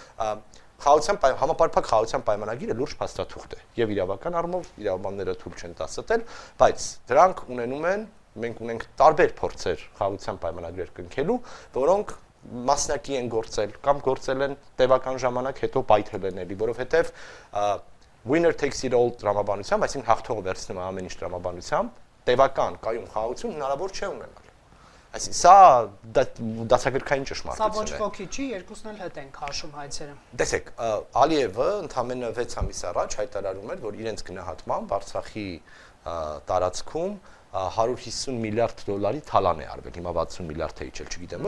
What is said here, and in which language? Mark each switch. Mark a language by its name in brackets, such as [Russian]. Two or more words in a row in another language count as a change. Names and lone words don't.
[Armenian] համապարփակ խաղաղության պայմանագիրը լուրջ փաստաթուղթ է եւ իրավական առումով իրավաբանները թույլ չեն տա ստել, բայց դրանք ունենում են, մենք ունենք տարբեր փորձեր խաղաղության պայմանագրեր կնքելու, որոնք մասնակի են գործել կամ գործել են տևական ժամանակ հետո պայթել են էլի, որովհետեւ [English] winner takes it all [Armenian] տրամաբանությամբ, այսինքն հաղթողը վերցնում է ամեն ինչ տրամաբանությամբ, տևական կայուն խաղաղություն հնարավոր չէ ունենալ։ Այսինքն սա դասագրքային ճշմարտություն է։ Սա ոչ ոքի չի, երկուսն էլ հետ են քաշում հայցերը։ Տեսեք, Ալիևը ընդամենը 6 ամիս առաջ հայտարարում էր, որ իրենց գնահատմամբ Արցախի տարածքում 150 միլիարդ դոլարի թալան է արվել, հիմա 60 միլիարդ է իջել, չգիտեմ